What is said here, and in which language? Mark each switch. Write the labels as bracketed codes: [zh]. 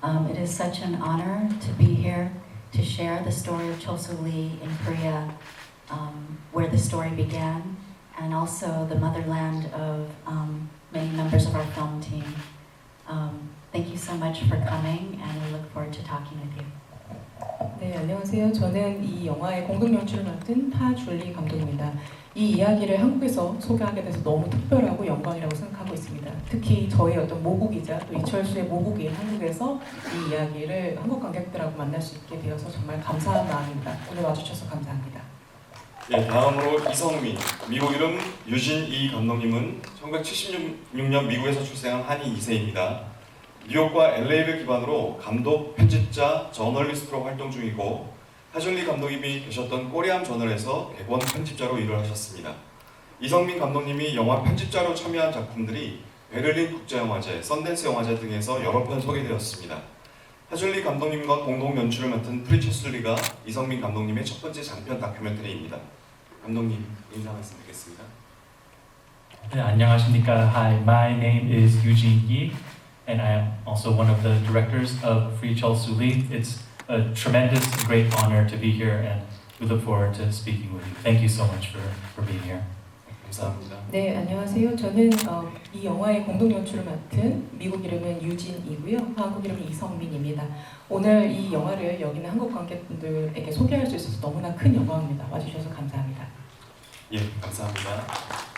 [en] It is such an honor to be here to share the story of Chol-Soo Lee in Korea, where the story began, and also the motherland of many members of our film team. Thank you so much for coming, and we look forward to talking with you. [ko] 네, 안녕하세요. 저는 이 영화의 공동 연출을 맡은 하줄리 감독입니다. 이 이야기를 한국에서 소개하게 돼서 너무 특별하고 영광이라고 생각하고 있습니다. 특히 저희 어떤 모국이자 또 이철수의 모국인 한국에서 이 이야기를 한국 관객들하고 만날 수 있게 되어서 정말 감사한 마음입니다. 오늘 와주셔서 감사합니다. 예, 다음으로 이성민, 미국 이름 유진이 감독님은 1976년 미국에서 출생한 한인 2세입니다. 뉴욕과 LA를 기반으로 감독, 편집자, 저널리스트로 활동 중이고 하줄리 감독님이 계셨던 꼬리암 저널에서 객원 편집자로 일을 하셨습니다. 이성민 감독님이 영화 편집자로 참여한 작품들이 베를린 국제영화제, 썬댄스 영화제 등에서 여러 편 소개되었습니다. 하줄리 감독님과 공동 연출을 맡은 프리철수리가 이성민 감독님의 첫 번째 장편 다큐멘터리입니다. 감독님 인사 말씀드리겠습니다. 네, 안녕하십니까. [en] Hi, my name is Eugene Yi, and I am also one of the directors of Free Chol-Soo Lee. It's a tremendous, great honor to be here, and we look forward to speaking with you. Thank you so much for being here. [ko] 감사합니다. 네, 안녕하세요. 저는 이 영화의 공동 연출을 맡은 미국 이름은 유진이고요. 한국 이름은 이성민입니다. 오늘 이 영화를 여기 있는 한국 관객분들에게 소개할 수 있어서 너무나 큰 영광입니다. 와주셔서 감사합니다. 예, 감사합니다.